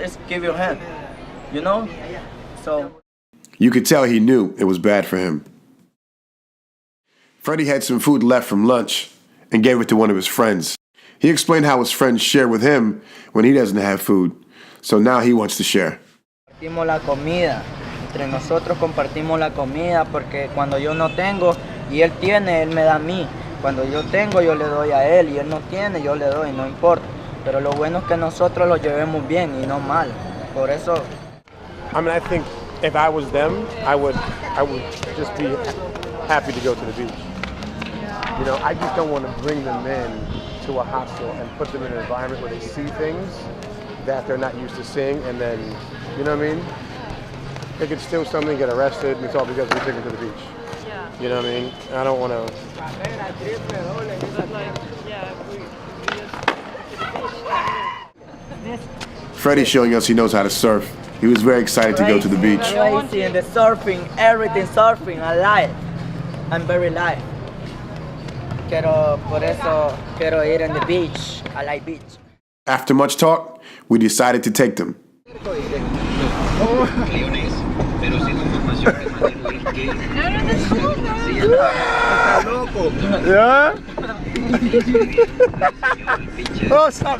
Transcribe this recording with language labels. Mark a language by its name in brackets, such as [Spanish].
[English] It's give you hand, you know. So. You could tell he knew it was bad for him. Freddie had some food left from lunch and gave it to one of his friends. He explained how his friends share with him when he doesn't have food, so now he wants to share. [Spanish] Compartimos la comida, entre nosotros compartimos la comida porque cuando yo no tengo y él tiene, él me da a mí. Cuando yo tengo, yo le doy a él y él no tiene, yo le doy, no importa. Pero lo bueno es que nosotros lo llevemos bien y no mal. Por eso. [English] I mean, I think if I was them, I would just be happy to go to the beach. You know, I just don't want to bring them in to a hostel and put them in an environment where they see things that they're not used to seeing, and then, you know what I mean? they could steal something, get arrested, and it's all because we took them to the beach. Yeah. You know what I mean? I don't want to. But like, yeah, we just Freddie's showing us he knows how to surf. He was very excited to go to the beach. Crazy and the surfing, everything surfing, I like. I'm very light. [Spanish] Por eso quiero ir [English] on the beach. I like beach. After much talk, we decided to take them. Yeah? Oh, stop.